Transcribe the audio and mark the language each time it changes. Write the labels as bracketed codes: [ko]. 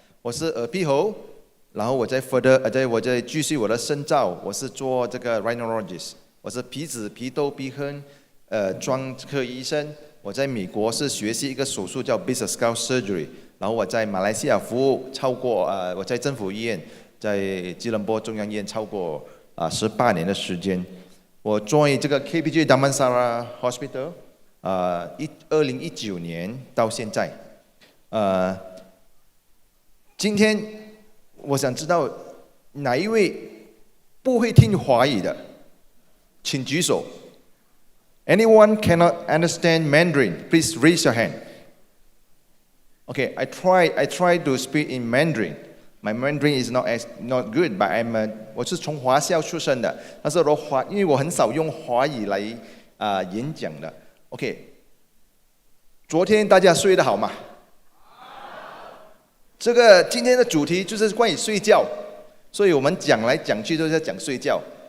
[zh] 我是耳鼻喉，然后我再继续我的深造，我是做这个 rhinologist， 我是鼻子、鼻窦、鼻腔专科医生。我在美国是学习一个手术叫 Basic Skull Surgery， 然后我在马来西亚服务超过我在政府医院，在吉隆坡中央医院超过18年的时间。我 join 这个 KPJ Damansara Hospital 2019年到现在。今天我想知道哪一位不会听华语的，请举手。 [en] Anyone cannot understand Mandarin? Please raise your hand. Okay, I try to speak in Mandarin. My Mandarin is not good, but [zh] 我是从华校出身的，但是因为我很少用华语来演讲的。 [en] OK， [zh] 昨天大家睡得好吗？这个今天的主题就是关于睡觉，所以我们讲来讲去都在讲睡觉。